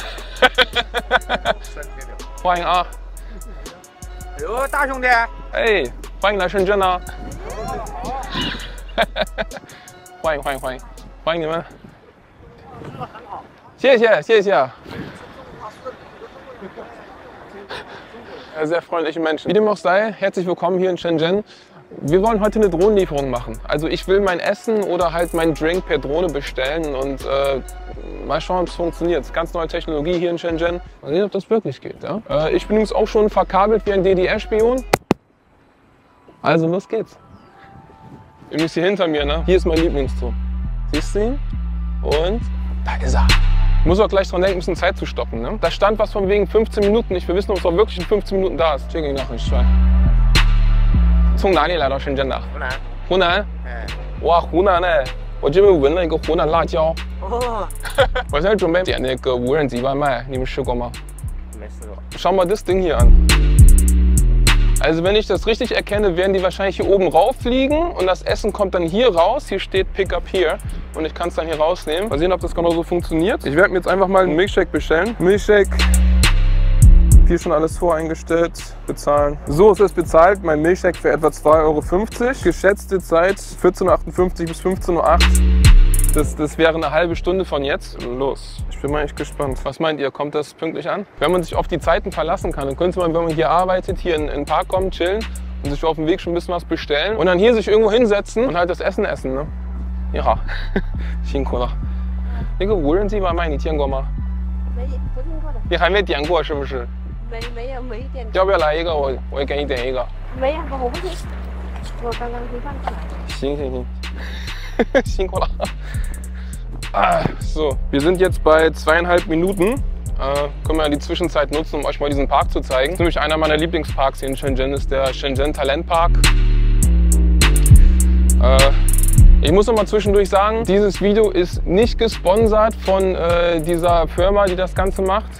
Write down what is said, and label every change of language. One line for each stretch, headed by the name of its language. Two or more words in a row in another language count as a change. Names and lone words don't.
Chinese: 欢迎啊！哎呦，大兄弟！哎，欢迎来深圳呢！欢迎欢迎欢迎欢迎你们！谢谢谢谢。
German: Sehr freundliche Menschen. Wie dem auch sei, herzlich willkommen hier in Shenzhen. Wir wollen heute eine Drohnenlieferung machen. Also ich will mein Essen oder halt meinen Drink per Drohne bestellen und mal schauen, ob es funktioniert. Ganz neue Technologie hier in Shenzhen. Mal sehen, ob das wirklich geht. Ja? Ich bin übrigens auch schon verkabelt wie ein DDR-Spion. Also los geht's. Übrigens hier hinter mir, ne? Hier ist mein Lieblingszoo. Siehst du ihn? Und da ist er. Ich muss auch gleich dran denken, ein bisschen Zeit zu stoppen. Ne? Da stand was von wegen 15 Minuten. Ich will wissen, ob es auch wirklich in 15 Minuten da ist. Check ihn nach, ich schwör.
Chinese: 从哪里来到深圳的？湖南。湖南？哎。哇，湖南哎！我这边闻了一个湖南辣椒。哦。我现在准备点那个无人机外卖，你们试过吗？没试过。
German: Schau mal das Ding hier an. Also wenn ich das richtig erkenne, werden die wahrscheinlich hier oben rauffliegen und das Essen kommt dann hier raus. Hier steht
English: Pick up here
German: und ich kann es dann hier rausnehmen. Mal sehen, ob das genau so funktioniert. Ich werde mir jetzt einfach mal einen Milkshake bestellen. Milkshake. Hier schon alles voreingestellt, bezahlen. So, es ist bezahlt, mein Milchshake für etwa 2,50 €. Geschätzte Zeit 14:58 Uhr bis 15:08 Uhr. Das wäre eine halbe Stunde von jetzt. Los, ich bin mal echt gespannt. Was meint ihr, kommt das pünktlich an? Wenn man sich auf die Zeiten verlassen kann, dann könnte man, wenn man hier arbeitet, hier in den Park kommen, chillen und sich auf dem Weg schon ein bisschen was bestellen und dann hier sich irgendwo hinsetzen und halt das Essen essen, ne? Ja,
Chinese: 辛苦了。那个无人机外卖你见过吗？没，不听过的。你还没点过是不是？没点。要不要来一个？我也给你点一个。没呀，我不听。我刚刚吃饭去了。行行行，辛苦了。
German: So, wir sind jetzt bei 2,5 Minuten. Können wir die Zwischenzeit nutzen, um euch mal diesen Park zu zeigen. Das ist nämlich einer meiner Lieblingsparks hier in Shenzhen, ist der Shenzhen Talentpark. Ich muss noch mal zwischendurch sagen, dieses Video ist nicht gesponsert von dieser Firma, die das Ganze macht.